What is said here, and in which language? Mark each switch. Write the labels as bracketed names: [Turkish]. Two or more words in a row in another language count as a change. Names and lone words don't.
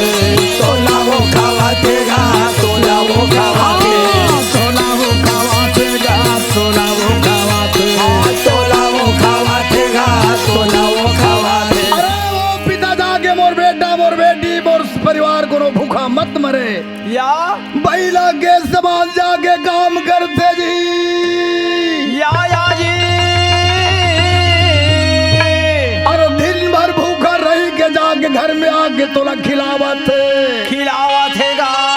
[Chhattisgarhi] तोला वो खावाथे गा तोला वो खावाथे तोला वो खवाथे गा तोला वो खवाथे तोला वो खावाथे गा तोला वो खावाथे अरे वो पिता जाके मोर बेटा मोर बेटी मोर परिवार को भूखा मत मरे या बैला के समान जाके काम करते जी या जी और दिन भर भूखा रही के जाके घर में आके तोला खिलावत खिलावा थेगा